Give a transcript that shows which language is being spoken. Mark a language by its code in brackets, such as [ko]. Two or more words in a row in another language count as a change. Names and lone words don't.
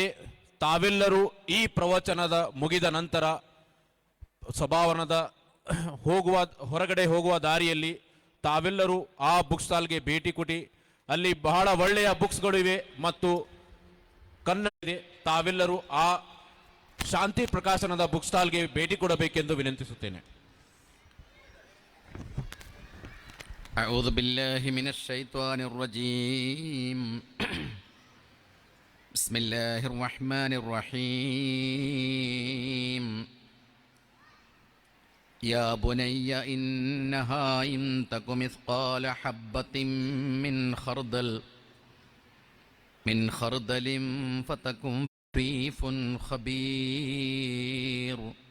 [kn] ತಾವೆಲ್ಲರೂ ಈ ಪ್ರವಚನದ ಮುಗಿದ ನಂತರ ಸಭಾಭವನದ ಹೊರಗಡೆ ಹೋಗುವ ದಾರಿಯಲ್ಲಿ ತಾವೆಲ್ಲರೂ ಆ [en] book stall-ge [kn] ಭೇಟಿ ಕೊಡಿ. ಅಲ್ಲಿ ಬಹಳ ಒಳ್ಳೆಯ ಬುಕ್ಸ್ಗಳು ಇವೆ ಮತ್ತು ಕನ್ನಡ ಇದೆ. ತಾವೆಲ್ಲರೂ ಆ ಶಾಂತಿ ಪ್ರಕಾಶನದ [en] book stall-ge [kn] ಭೇಟಿ ಕೊಡಬೇಕೆಂದು ವಿನಂತಿಸುತ್ತೇನೆ. [ar] أعوذ بالله من الشيطان الرجيم. بسم الله الرحمن الرحيم. يا بني إنها إن تك مثقال حبة من خردل فتكن ريف خبير.